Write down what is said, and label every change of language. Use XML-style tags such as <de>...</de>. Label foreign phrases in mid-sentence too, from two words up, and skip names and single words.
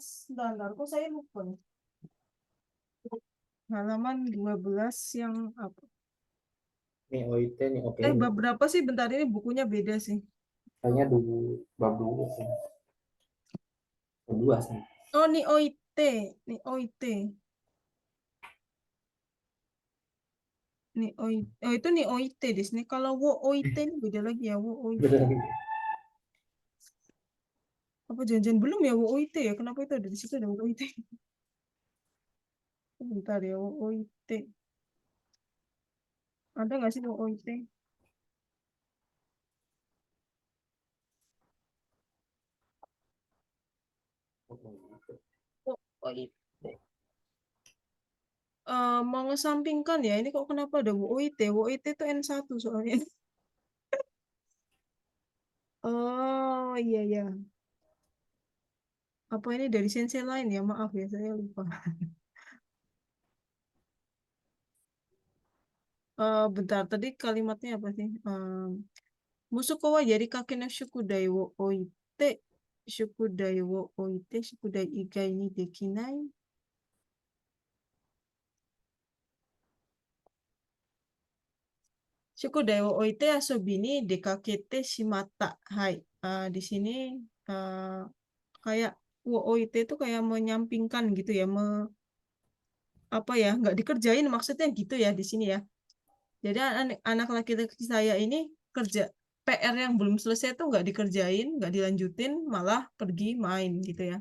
<id>Bentar, kok saya lupa nih. Halaman 12 yang apa? Nih OIT nih oke. Bab berapa sih? Bentar, ini bukunya beda sih. Kayaknya bab 2 sih. Bab 2 sih. Oh, nih OIT. Nih OIT. Nih OIT. Oh, itu nih OIT di sini. Kalau</id> <ja>を置いて</ja> <id>ini beda lagi ya,</id> <ja>を置いて.</ja> <id>Beda lagi. Apa janjian belum ya</id> <ja>を置いて</ja> <id>ya? Kenapa itu ada di situ ada</id> <ja>を置いて?</ja> <id>Bentar ya,</id> <ja>を置いて.</ja> <id>Ada nggak sih</id> <ja>を置いて? を置いて.</ja> <id>Mengesampingkan ya, ini kok kenapa ada WOIT? WOIT itu N1 soalnya. Oh iya ya. Apa ini dari sensei lain ya? Maaf ya, saya lupa. Bentar, tadi kalimatnya apa sih?</id> <ja>息子は やり かけ の 宿題 を 置いて. 宿題 を 置いて。宿題 以外 に できない. 宿題 を 置いて 遊び に 出かけて しまった。はい.</ja> <id>Di sini kayak</id> <ja>を置いて</ja> <id>itu kayak menyampingkan gitu ya, apa ya, nggak dikerjain maksudnya gitu ya di sini ya. Jadi anak laki-laki saya ini kerja PR yang belum selesai tuh nggak dikerjain, nggak dilanjutin, malah pergi main gitu ya.</id>